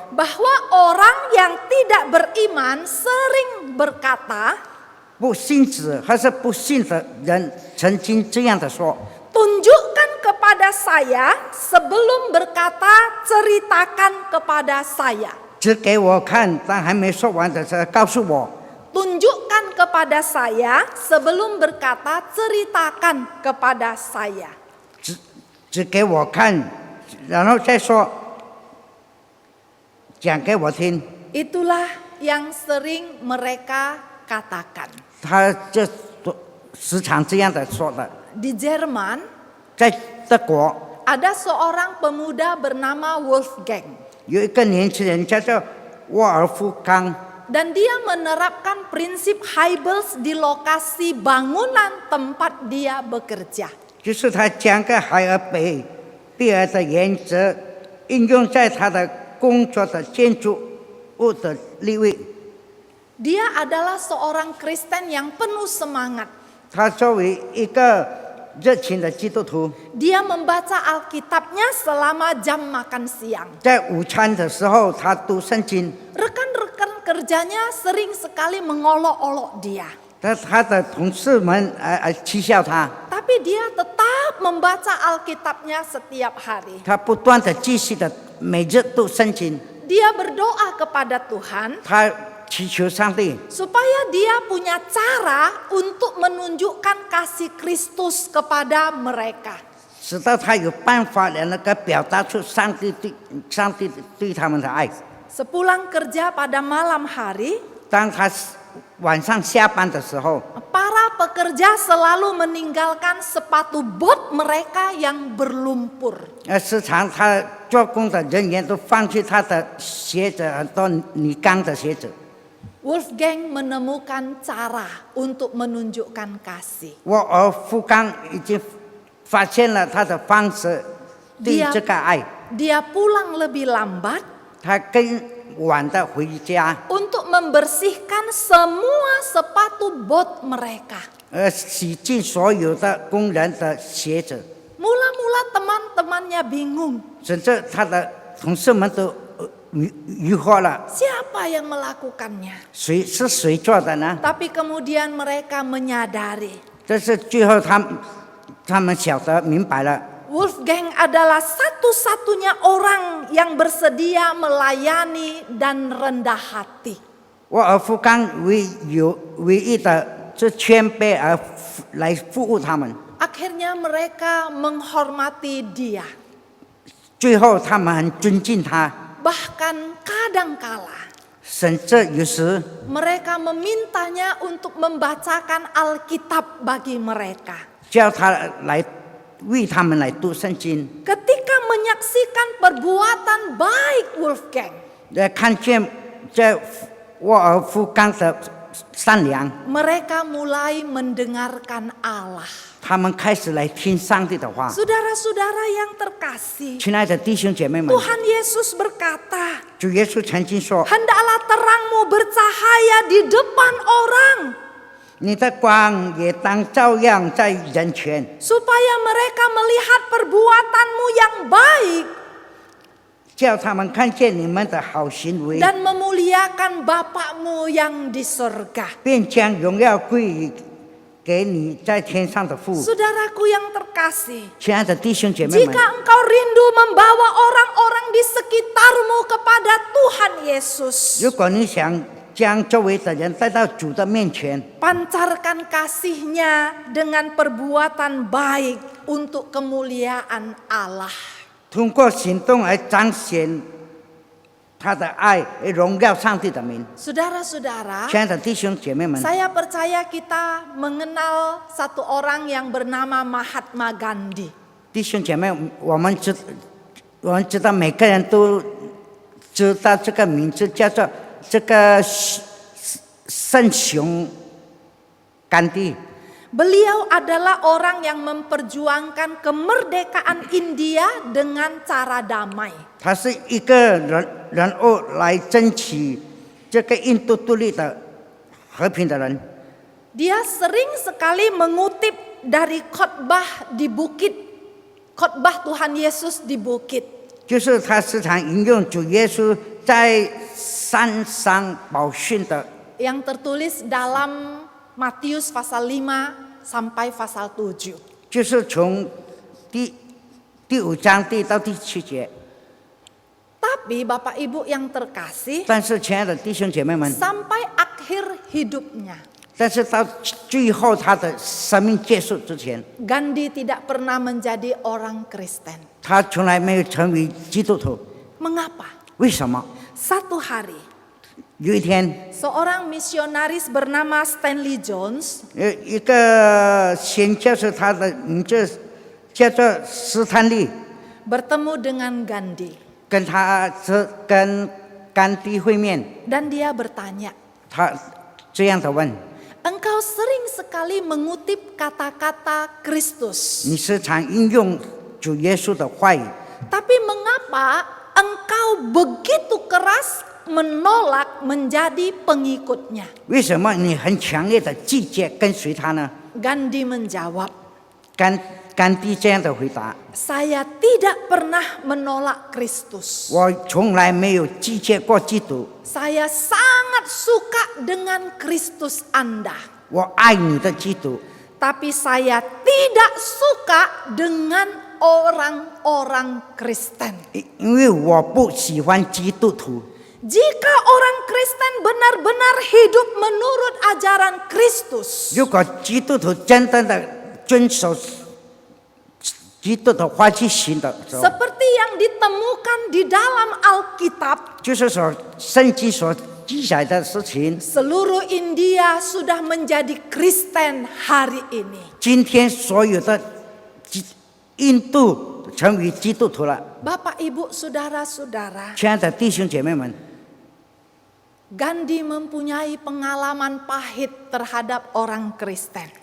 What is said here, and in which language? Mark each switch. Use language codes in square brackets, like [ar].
[id] bahwa orang yang tidak beriman sering berkata, [zh] 不信子还是不信的人曾经这样的说。 [id] tunjukkan kepada saya sebelum berkata, ceritakan kepada saya. [zh] 只给我看，但还没说完的时候告诉我。 [id] Tunjukkan kepada saya sebelum berkata, ceritakan kepada saya. [zh] 只给我看，然后再说，讲给我听。 [id] Itulah yang sering mereka katakan. [zh] 他就时常这样的说的。 [id] Di Jerman [zh] 在德国， [id] ada seorang pemuda bernama Wolfgang. [zh] 有一个年轻人叫做沃尔夫冈， [id] Dan dia menerapkan prinsip Hybels di lokasi bangunan tempat dia bekerja. [zh] 就是他将个海尔贝尔的原则应用在他的工作的建筑物的领域。 [id] Dia adalah seorang Kristen yang penuh semangat. [zh] 他作为一个热情的基督徒， [id] Dia membaca Alkitabnya selama jam makan siang. [zh] 在午餐的时候，他读圣经。 [id] Rekan-rekan kerjanya sering sekali mengolok-olok dia. [zh] 他的同事们讥笑他， [id] Tapi dia tetap membaca Alkitabnya setiap hari. [zh] 他不断的继续的每日读圣经， [id] Dia berdoa kepada Tuhan [zh] 他祈求上帝， [id] supaya dia punya cara untuk menunjukkan kasih Kristus kepada mereka. [zh] 使到他有办法来表达出上帝对他们的爱。 [id] Sepulang kerja pada malam hari, [zh] 当他晚上下班的时候， [id] para pekerja selalu meninggalkan sepatu bot mereka yang berlumpur. [zh] 时常他做工的人员都放弃他的鞋子，很多泥缸的鞋子。 [id] Wolfgang menemukan cara untuk menunjukkan kasih. [zh] 沃尔夫冈已经发现了他的方式，对这个爱， [id] Dia pulang lebih lambat [zh] 他更晚的回家， [id] untuk membersihkan semua sepatu bot mereka. [zh] 洗净所有的工人的鞋子， [id] Mula-mula teman-temannya bingung, [zh] 甚至他的同事们都疑惑了， [id] siapa yang melakukannya? [zh] 谁做的呢？ [id] Tapi kemudian mereka menyadari [zh] 这是最后他们晓得明白了。 [id] Wolfgang adalah satu-satunya orang yang bersedia melayani dan rendah hati. [zh] 沃尔夫冈唯一的是谦卑而来服务他们， [id] Akhirnya mereka menghormati dia. [zh] 最后他们很尊敬他， [id] Bahkan kadangkala [zh] 甚至有时 [id] mereka memintanya untuk membacakan Alkitab bagi mereka. [zh] 叫他来为他们来读圣经， [id] Ketika menyaksikan perbuatan baik Wolfgang, [zh] 看见这沃尔夫冈的善良， [id] mereka mulai mendengarkan Allah. [zh] 他们开始来听上帝的话。 [id] Saudara-saudara yang terkasih, [zh] 亲爱的弟兄姐妹们， [id] Tuhan Yesus berkata, [zh] 主耶稣曾经说 [id] hendaklah terangmu bercahaya di depan orang, [zh] 你的光也当照亮在人前， [id] supaya mereka melihat perbuatanmu yang baik [zh] 叫他们看见你们的好行为， [id] dan memuliakan Bapakmu yang di surga. [zh] 便将荣耀归于给你在天上的父。 [id] Saudaraku yang terkasih, [zh] 亲爱的弟兄姐妹们， [id] jika engkau rindu membawa orang-orang di sekitarmu kepada Tuhan Yesus, [zh] 如果你想将周围的人带到主的面前， [id] pancarkan kasih-Nya dengan perbuatan baik untuk kemuliaan Allah. [zh] 通过行动来彰显他的爱，荣耀上帝的名。 [id] Saudara-saudara, [zh] 亲爱的弟兄姐妹们， [id] saya percaya kita mengenal satu orang yang bernama Mahatma Gandhi. [zh] 弟兄姐妹，我们知道每个人都知道这个名字，叫做这个圣雄甘地。 [id] Beliau adalah orang yang memperjuangkan kemerdekaan India dengan cara damai. [zh] 他是一个人物来争取这个印度独立的和平的人。 [id] Dia sering sekali mengutip dari khotbah di bukit, khotbah Tuhan Yesus di bukit. [zh] 就是他时常引用主耶稣在山上宝训的， [id] yang tertulis dalam Matius pasal 5 sampai pasal 7. [zh] 就是从第5章到第7节。 [id] Tapi Bapak Ibu yang terkasih, [zh] 但是亲爱的弟兄姐妹们， [id] sampai akhir hidupnya, [zh] 但是到最后他的生命结束之前， [id] Gandhi tidak pernah menjadi orang Kristen. [zh] 他从来没有成为基督徒。 [id] Mengapa? [zh] 为什么？ [id] Satu hari, [zh] 有一天， [id] seorang misionaris bernama Stanley Jones [zh] 一个宣教士，他的名字叫做斯坦利， [id] bertemu dengan Gandhi. [zh] 跟甘地会面， [id] Dan dia bertanya, [zh] 他这样的问： [id] engkau sering sekali mengutip kata-kata Kristus. [zh] 你时常应用主耶稣的话语， [id] Tapi mengapa engkau begitu keras menolak menjadi pengikutnya? [zh] 为什么你很强烈的拒绝跟随他呢？ [id] Gandhi menjawab, [zh] 甘地这样的回答： [id] saya tidak pernah menolak Kristus. [zh] 我从来没有拒绝过基督， [id] Saya sangat suka dengan Kristus Anda. [zh] 我爱你的基督， [id] Tapi saya tidak suka dengan orang-orang Kristen. [zh] 因为我不喜欢基督徒。 [id] Jika orang Kristen benar-benar hidup menurut ajaran Kristus, [zh] 如果基督徒真正的遵守基督的话去行的时候， [id] seperti yang ditemukan di dalam Alkitab, [zh] 就是说圣经所记载的事情， [id] seluruh India sudah menjadi Kristen hari ini. [zh] 今天所有的印度成为基督徒了。 [id] Bapak, Ibu, Saudara-saudara, [zh] 亲爱的弟兄姐妹们， [id] Gandhi mempunyai pengalaman pahit terhadap orang Kristen.